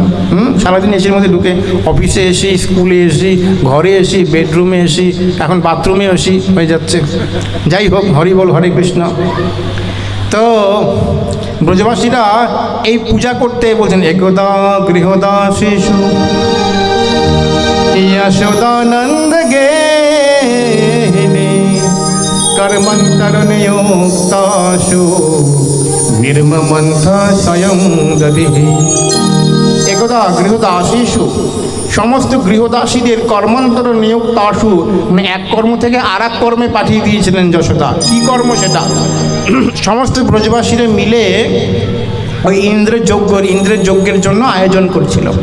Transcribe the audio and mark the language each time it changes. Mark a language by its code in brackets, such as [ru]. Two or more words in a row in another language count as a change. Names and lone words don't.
[bn] সারাদিন এসির মধ্যে ঢুকে অফিসে এসি, স্কুলে এসি, ঘরে এসি, বেডরুমে এসি, এখন বাথরুমে এসি হয়ে যাচ্ছে। যাই হোক, হরি বল, হরে কৃষ্ণ। তো ব্রজবাসীরা এই পূজা করতে বলছেন, [sa] একদা গৃহদা শিশু यशोदानंद गे कर्मन्तरनियोक्तासु निर्ममन्थ स्वयं दधिः। একদা গৃহদাসীষু, [bn] সমস্ত গৃহদাসীদের [sa] কর্মান্তর নিয়োক্তাসু, [bn] মানে এক কর্ম থেকে আর এক কর্মে পাঠিয়ে দিয়েছিলেন যশোদা। কি কর্ম সেটা? সমস্ত ব্রজবাসীরা মিলে ওই ইন্দ্রের যজ্ঞের জন্য আয়োজন করছিল।